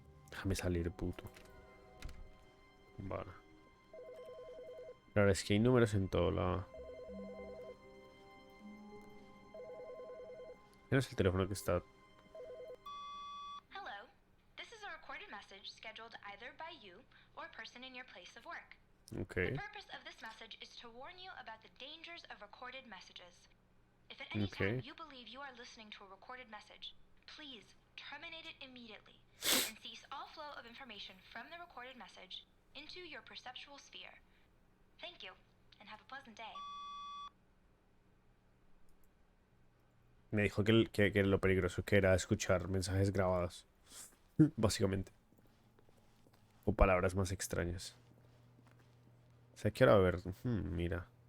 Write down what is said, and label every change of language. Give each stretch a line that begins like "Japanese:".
Spanish: Déjame salir, puto. Vale. Claro, es que hay números en todo lado. No es el teléfono que está.
English: Hello. This is a recorded message scheduled either by you or a person in your place of work. Ok. The purpose of this message is to warn you about the dangers of recorded messages. If at any Okay. time you believe you are listening to a recorded message, please terminate it immediately and cease all flow of information from the recorded message into your perceptual sphere. Thank you, and have a pleasant day.
Spanish: Me dijo que lo peligroso que era escuchar mensajes grabados. Básicamente. O palabras más extrañas. O sea, quiero ver. Mira.